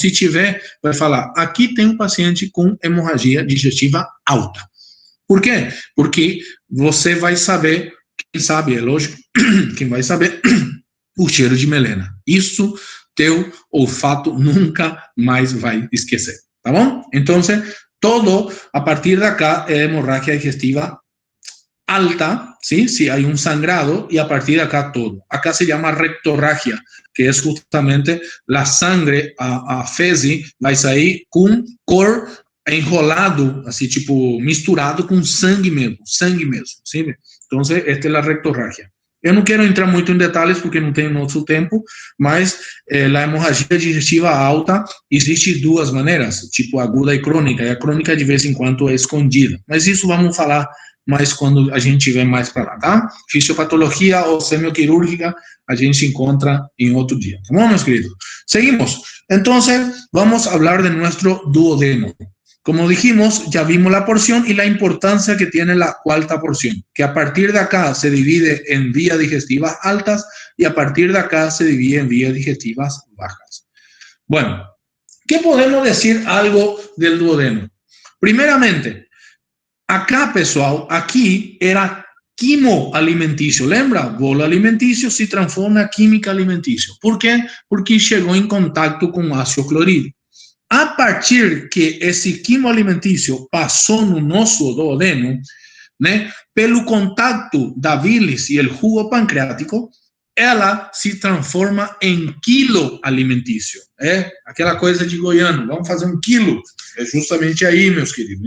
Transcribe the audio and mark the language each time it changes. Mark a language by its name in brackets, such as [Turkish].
[Portuguese] Se tiver, vai falar, aqui tem um paciente com hemorragia digestiva alta. Por quê? Porque você vai saber, quem sabe, é lógico, quem vai saber o cheiro de melena. Isso, teu olfato nunca mais vai esquecer. ¿Tá bom? [Spanish] Entonces, todo a partir de acá es hemorragia digestiva alta, ¿sí? Si hay un sangrado, y a partir de acá todo. Acá se llama rectorragia, que es justamente la sangre, [Portuguese] a fezes, vai sair com cor enrolado, assim, tipo, misturado com sangue mesmo, [Spanish] ¿sí? Entonces, esta es la rectorragia. [Portuguese] Eu não quero entrar muito em detalhes, porque não tenho nosso tempo, mas a hemorragia digestiva alta existe de 2 maneiras, tipo aguda e crônica, e a crônica de vez em quando é escondida. Mas isso vamos falar mais quando a gente tiver mais para lá, tá? Fisiopatologia ou semioquirúrgica, a gente encontra em outro dia. Tá bom, meus queridos? Seguimos. [Spanish] Então, vamos a hablar de nuestro duodeno. Como dijimos, ya vimos la porción y la importancia que tiene la cuarta porción, que a partir de acá se divide en vías digestivas altas y a partir de acá se divide en vías digestivas bajas. Bueno, ¿qué podemos decir algo del duodeno? Primeramente, acá, pessoal, aquí era quimo alimenticio. [Portuguese] Lembra? [Spanish] Bolo alimenticio se transforma en química alimenticio. ¿Por qué? Porque llegó en contacto con ácido clorhídrico. [Portuguese] A partir que esse quimo alimentício passou no nosso duodeno, né, pelo contato da bilis e o jugo pancreático, ela se transforma em quilo alimentício. É aquela coisa de goiano, vamos fazer um quilo. É justamente aí, meus queridos.